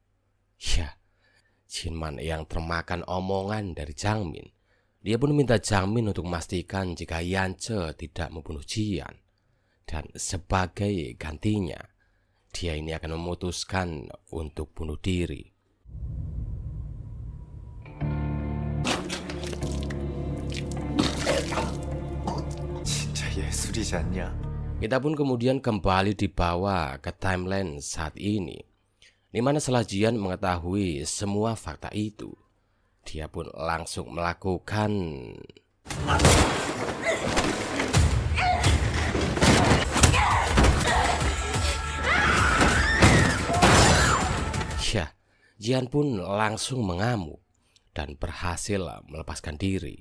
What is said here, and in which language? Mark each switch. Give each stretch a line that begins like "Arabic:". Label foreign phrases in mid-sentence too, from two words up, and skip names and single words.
Indonesian: Jinman yang termakan omongan dari Jangmin, dia pun minta Jangmin untuk memastikan jika Yance tidak membunuh Jian, dan sebagai gantinya, dia ini akan memutuskan untuk bunuh diri.
Korean: 진짜 예술이지 않냐?
Indonesian: Kita pun kemudian kembali dibawa ke timeline saat ini, di mana setelah Jian mengetahui semua fakta itu, dia pun langsung melakukan Jian pun langsung mengamuk dan berhasil melepaskan diri.